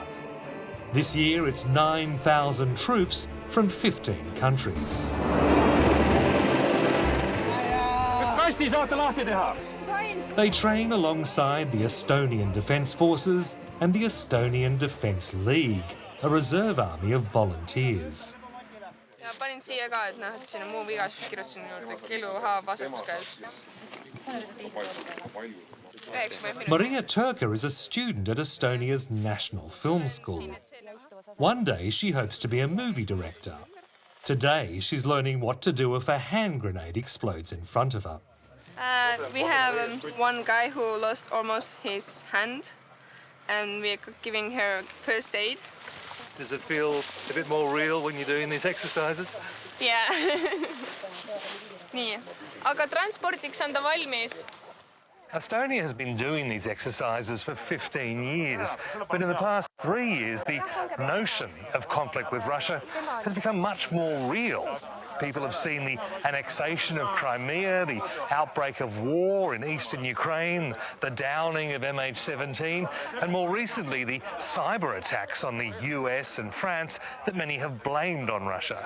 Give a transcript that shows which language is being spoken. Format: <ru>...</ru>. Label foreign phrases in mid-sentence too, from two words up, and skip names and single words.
<en>This year it's 9,000 troops from 15 countries. They train alongside the Estonian Defence Forces and the Estonian Defence League, a reserve army of volunteers.</en> <et>Panin siia ka, et siin on muu vigasus, kirjutasin juurde killuhaav vasakus käes.</et> <en>Maria Turka is a student at Estonia's National Film School. One day she hopes to be a movie director. Today she's learning what to do if a hand grenade explodes in front of her. We have one guy who lost almost his hand, and we're giving her first aid. Does it feel a bit more real when you're doing these exercises? Yeah.</en> <et>Nii, aga transpordiks on ta valmis.</et> <en>Estonia has been doing these exercises for 15 years, but in the past 3 years, the notion of conflict with Russia has become much more real. People have seen the annexation of Crimea, the outbreak of war in eastern Ukraine, the downing of MH17, and more recently, the cyber attacks on the US and France that many have blamed on Russia.</en>